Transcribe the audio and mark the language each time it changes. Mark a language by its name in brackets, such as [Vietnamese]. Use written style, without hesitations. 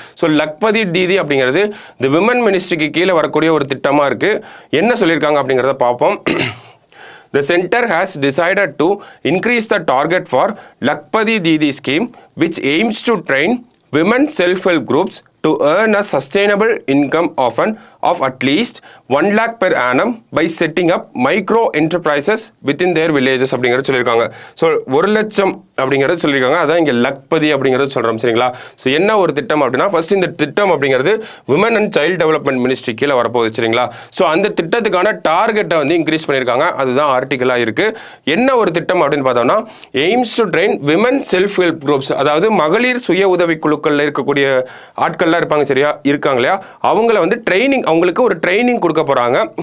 [Tamil] So lakhpati தீதி அப்படிங்கிறது இந்த women மினிஸ்ட்ரிக்கு கீழே வரக்கூடிய ஒரு திட்டமாக இருக்குது. என்ன சொல்லியிருக்காங்க அப்படிங்கிறத பார்ப்போம். [English] The center has decided to increase the target for Lakpati Didi scheme, which aims to train women self-help groups to earn a sustainable income of at least 1 lakh per annum by setting up micro enterprises within their villages [Tamil] அப்படிங்கிறது சொல்லியிருக்காங்க. So 1 லட்சம் அப்படிங்கிறது சொல்லியிருக்காங்க. அதான் இங்கே லக்பதி அப்படிங்கிறது சொல்கிறோம் சரிங்களா. ஸோ என்ன ஒரு திட்டம் அப்படின்னா ஃபர்ஸ்ட் இந்த திட்டம் அப்படிங்கிறது women and child development ministry கீழே வரப்போகுது சரிங்களா. ஸோ அந்த திட்டத்துக்கான டார்கெட்டை வந்து இன்க்ரீஸ் பண்ணியிருக்காங்க. அதுதான் ஆர்டிக்கலாக இருக்குது. என்ன ஒரு திட்டம் அப்படின்னு பார்த்தோம்னா AIIMS to train women self help groups, அதாவது மகளிர் சுய உதவி குழுக்களில் இருக்கக்கூடிய ஆட்கள் இருப்பாங்க சரியா, இருக்காங்க இல்லையா, அவங்கள வந்து ட்ரைனிங், அவங்களுக்கு ஒரு ட்ரைனிங் கொடுக்க போறாங்க.